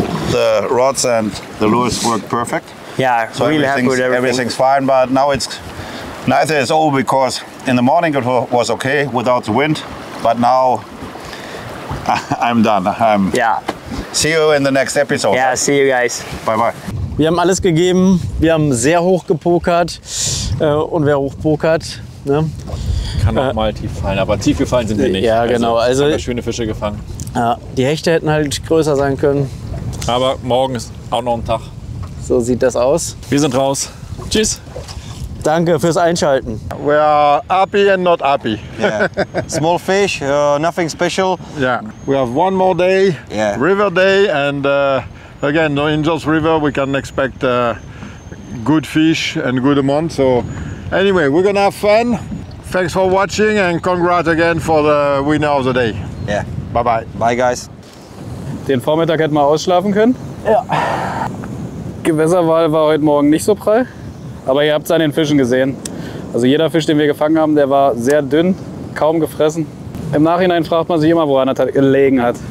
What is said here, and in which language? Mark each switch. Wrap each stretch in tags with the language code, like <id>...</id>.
<en>The rods and the lures work perfect. Yeah, So really happy with everything. everything's fine, but now neither is over because in the morning it was okay without the wind, but now I'm done. Yeah. See you in the next episode. Yeah, see you guys. Bye bye.</en> <de>Wir haben alles gegeben, wir haben sehr hoch gepokert. Und wer hochpokert, ne? Kann auch mal tief fallen, aber tief gefallen sind wir nicht. Ja, genau. Also haben wir schöne Fische gefangen. Ja, die Hechte hätten halt größer sein können. Aber morgen ist auch noch ein Tag. So sieht das aus. Wir sind raus. Tschüss. Danke fürs Einschalten.</de> <en>We are happy and not happy. Yeah. Small fish, nothing special. Yeah, we have one more day, Yeah. river day, and again, in Jos River we can expect good fish and good amount. So anyway, we're gonna have fun. Thanks for watching and congrats again for the winner of the day. Yeah. Bye bye. Bye guys.</en> <de>Den Vormittag hätten wir ausschlafen können. Ja. Gewässerwahl war heute Morgen nicht so prall. Aber ihr habt es an den Fischen gesehen. Also jeder Fisch, den wir gefangen haben, der war sehr dünn, kaum gefressen. Im Nachhinein fragt man sich immer, woran das gelegen hat.</de>